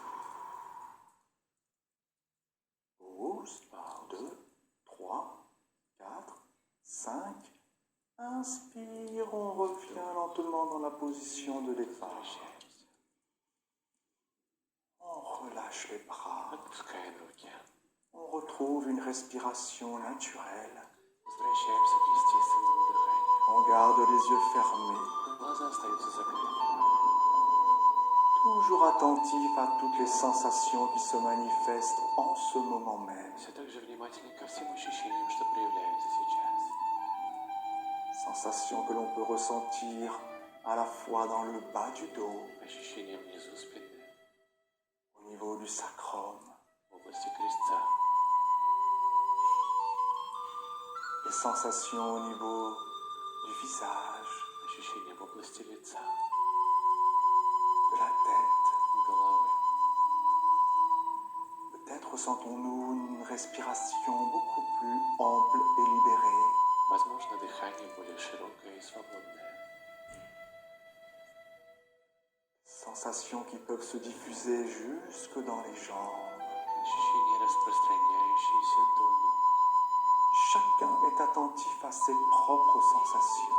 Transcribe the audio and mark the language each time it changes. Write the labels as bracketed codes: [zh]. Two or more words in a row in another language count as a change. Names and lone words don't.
[fr] Pause. 2, 3, 4, 5. Inspire. On revient lentement dans la position de départ. [ru] Возвращаемся. [fr] On relâche les bras. [ru] Отпускаем руки. [fr] On retrouve une respiration naturelle. [ru] Возвращаемся к естественному дыханию. [fr] On garde les yeux fermés. [ru] Глаза остаются закрыты. [fr] Toujours attentif à toutes les sensations qui se manifestent en ce moment même. [ru] Все так же внимательны ко всем ощущениям, что проявляются сейчас. [fr] Sensations que l'on peut ressentir à la fois dans le bas du dos, [ru] Ощущения внизу спины, [fr] au niveau du sacrum, [ru] в области крестца. [fr] les sensations au niveau du visage, [ru] Ощущения в области лица, [fr] de la tête, [ru] головы. [fr] peut-être ressentons-nous une respiration beaucoup plus ample et libérée. [ru] Возможно, дыхание более широкое и свободное. [fr] Sensations qui peuvent se diffuser jusque dans les jambes. [ru] Ощущения, распространяющиеся до ног. [fr] Chacun est attentif à ses propres sensations.